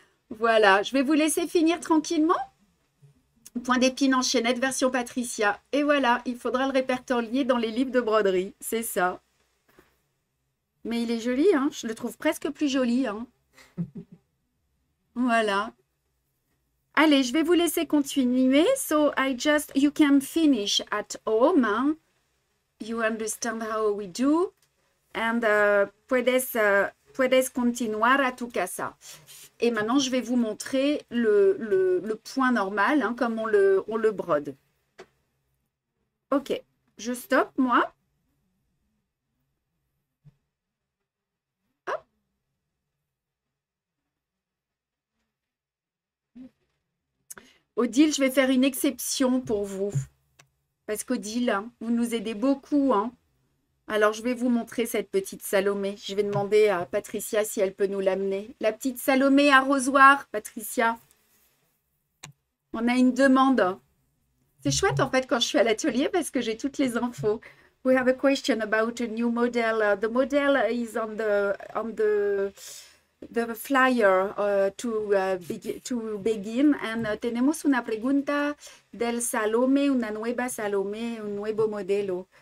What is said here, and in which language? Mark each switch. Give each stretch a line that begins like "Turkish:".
French: Voilà, je vais vous laisser finir tranquillement. Point d'épine en chaînette version Patricia. Et voilà, il faudra le répertorier dans les livres de broderie. C'est ça. Mais il est joli, hein. Je le trouve presque plus joli. Hein. Voilà. Allez, je vais vous laisser continuer.
English: So, you can finish at home. Hein. You understand how we do. And
Spanish: puedes continuar a tu casa.
French: Et maintenant, je vais vous montrer le point normal, hein, comme on le brode. Ok, je stoppe, moi. Hop. Odile, je vais faire une exception pour vous. Parce qu'Odile, hein, vous nous aidez beaucoup, hein. Alors, je vais vous montrer cette petite Salomé. Je vais demander à Patricia si elle peut nous l'amener. La petite Salomé arrosoir, Patricia. On a une demande. C'est chouette, en fait, quand je suis à l'atelier parce que j'ai toutes les infos.
English: We have a question about a new model. The model is on the flyer to begin. And
Spanish: tenemos una pregunta del Salomé, una nueva Salomé, un nuevo modelo.